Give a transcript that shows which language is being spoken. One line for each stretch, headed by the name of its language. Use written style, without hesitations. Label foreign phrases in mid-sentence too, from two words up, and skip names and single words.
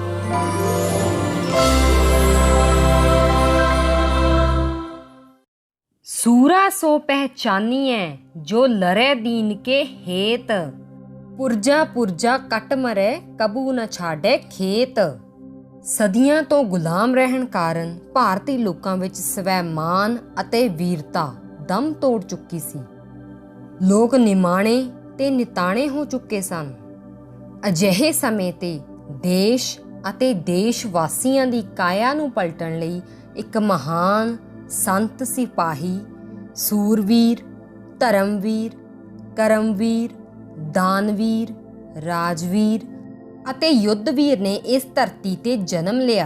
Punjabi: ਸੂਰਾ ਸੋ ਪਹਚਾਨਿਏ ਜੋ ਲਰੇ ਦੀਨ ਕੇ ਹੇਤ, ਪੁਰਜਾ ਪੁਰਜਾ ਕਟ ਮਰੇ ਕਬੂ ਨ ਛਾੜੇ ਖੇਤ। ਸਦੀਆਂ ਤੋਂ ਗੁਲਾਮ ਰਹਿਣ ਕਾਰਨ ਭਾਰਤੀ ਲੋਕਾਂ ਵਿੱਚ ਸਵੈਮਾਨ ਅਤੇ ਵੀਰਤਾ ਦਮ ਤੋੜ ਚੁੱਕੀ ਸੀ। ਲੋਕ ਨਿਮਾਣੇ ਤੇ ਨਿਤਾਣੇ ਹੋ ਚੁੱਕੇ ਸਨ। ਅਜਿਹੇ ਸਮੇਂ ਤੇ ਦੇਸ਼ ਅਤੇ ਦੇਸ਼ ਵਾਸੀਆਂ ਦੀ ਕਾਇਆ ਨੂੰ ਪਲਟਣ ਲਈ ਇੱਕ ਮਹਾਨ ਸੰਤ ਸਿਪਾਹੀ, ਸੂਰਵੀਰ, ਧਰਮਵੀਰ, ਕਰਮਵੀਰ, ਦਾਨਵੀਰ, ਰਾਜਵੀਰ ਅਤੇ ਯੁੱਧਵੀਰ ਨੇ ਇਸ ਧਰਤੀ ਤੇ ਜਨਮ ਲਿਆ।